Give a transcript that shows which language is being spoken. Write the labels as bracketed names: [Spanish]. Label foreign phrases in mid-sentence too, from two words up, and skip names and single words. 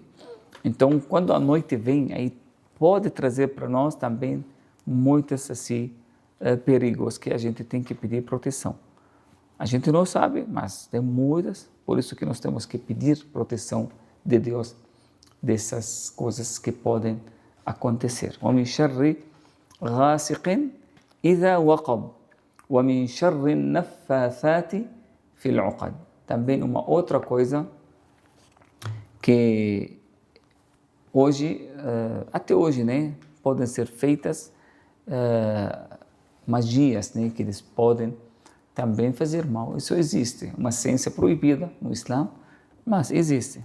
[Portuguese] Então, quando a noite vem, aí pode trazer para nós também muitos assim, perigos que a gente tem que pedir proteção. A gente não sabe, mas tem muitas, por isso que nós temos que pedir proteção de Deus dessas coisas que podem acontecer. [Arabic] وَمِنْ شَرِّ غَاسِقٍ إِذَا وَقَبَ وَمِنْ شَرِّ النَّفَّاثَاتِ فِي الْعُقَدِ. [Portuguese] Também uma outra coisa que hoje, até hoje, né, podem ser feitas magias, né, que eles podem também fazer mal. Isso existe, uma ciência proibida no Islã, mas existe.